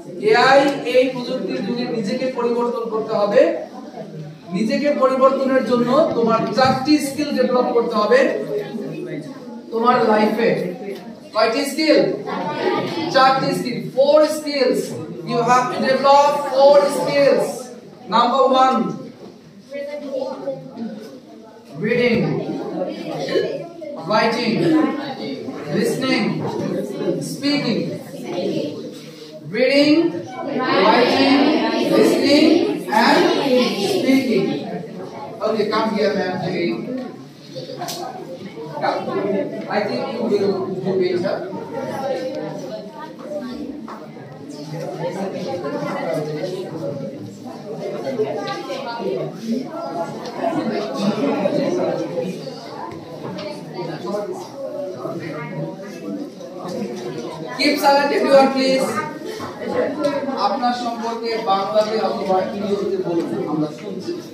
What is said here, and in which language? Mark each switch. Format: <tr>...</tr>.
<bn>AI এই প্রযুক্তির যুগে নিজেকে পরিবর্তন করতে হবে। নিজেকে পরিবর্তনের জন্য তোমার 4টি স্কিল ডেভেলপ করতে হবে তোমার লাইফে। কয়টি স্কিল? 4টি skill,</bn> <en>4 skills. You have to develop 4 skills. Number 1, reading, writing, listening, speaking. Reading, writing, listening, and speaking. Okay, come here, ma'am. Come. I think you will do better. Keep silent everyone please.</en> <bn>আপনার সম্পর্কে বাংলাতে অথবা ইংরেজিতে বলুন, আমরা শুনছি।</bn>